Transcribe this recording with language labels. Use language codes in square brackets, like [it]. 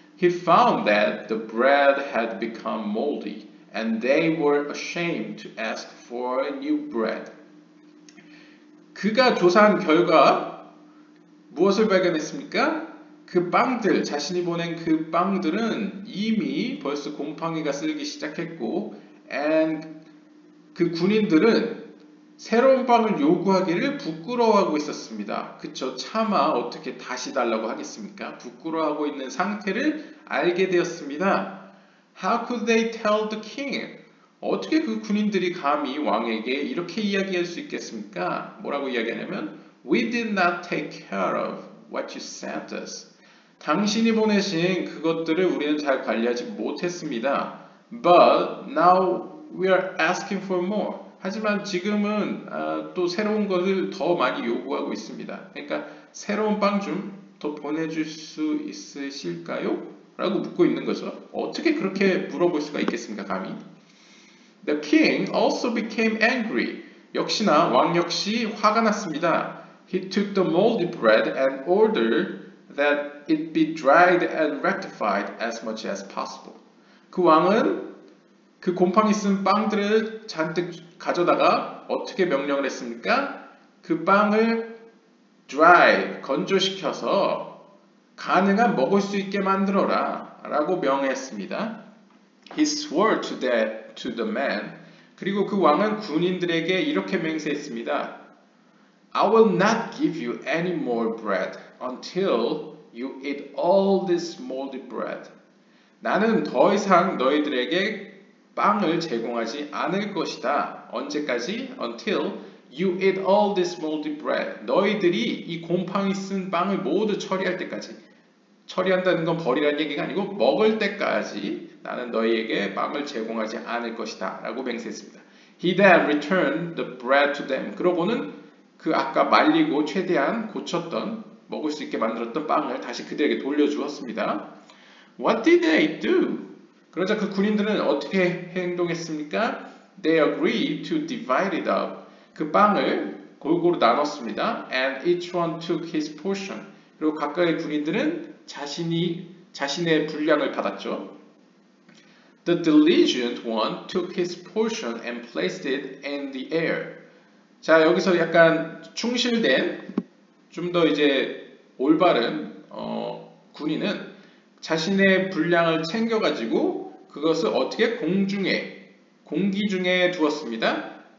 [en] He found that the bread had become moldy and they were ashamed to ask for new bread. [ko] 그가 조사한 결과 무엇을 발견했습니까? 그 빵들, 자신이 보낸 그 빵들은 이미 벌써 곰팡이가 쓸기 시작했고, and 그 군인들은 새로운 빵을 요구하기를 부끄러워하고 있었습니다. 그쵸? 차마 어떻게 다시 달라고 하겠습니까? 부끄러워하고 있는 상태를 알게 되었습니다. [en] How could they tell the king? [ko] 어떻게 그 군인들이 감히 왕에게 이렇게 이야기할 수 있겠습니까? 뭐라고 이야기하냐면 [en] We did not take care of what you sent us. [ko] 당신이 보내신 그것들을 우리는 잘 관리하지 못했습니다. [en] But now we are asking for more. [ko] 하지만 지금은 또 새로운 것을 더 많이 요구하고 있습니다. 그러니까 새로운 빵 좀 더 보내줄 수 있으실까요? 라고 묻고 있는 거죠. 어떻게 그렇게 물어볼 수가 있겠습니까, 감히? [en] The king also became angry. [ko] 역시나 왕 역시 화가 났습니다. [en] He took the moldy bread and ordered that it be dried and rectified as much as possible. [ko] 그 왕은 그 곰팡이 쓴 빵들을 잔뜩 가져다가 어떻게 명령을 했습니까? 그 빵을 dry, 건조시켜서 가능한 먹을 수 있게 만들어라 라고 명했습니다. [en] He swore to the man. [ko] 그리고 그 왕은 군인들에게 이렇게 맹세했습니다. [en] I will not give you any more bread until you eat all this moldy bread. [ko] 나는 더 이상 너희들에게 빵을 제공하지 않을 것이다. 언제까지? [en] Until you eat all this moldy bread. [ko] 너희들이 이 곰팡이 쓴 빵을 모두 처리할 때까지. 처리한다는 건 버리라는 얘기가 아니고 먹을 때까지 나는 너희에게 빵을 제공하지 않을 것이다. 라고 맹세했습니다. [en] He then returned the bread to them. [ko] 그러고는 그 아까 말리고 최대한 고쳤던 먹을 수 있게 만들었던 빵을 다시 그들에게 돌려주었습니다. [en] What did they do? [ko] 그러자 그 군인들은 어떻게 행동했습니까? [en] They agreed to divide it up. [ko] 그 빵을 골고루 나눴습니다. [en] And each one took his portion. [ko] 그리고 각각의 군인들은 자신의 분량을 받았죠. [en] The diligent one took his portion and placed it in the air. [ko] 자, 여기서 약간 충실된, 좀 더 이제 올바른 군인은 자신의 분량을 챙겨가지고 그것을 어떻게 공기 중에 두었습니다.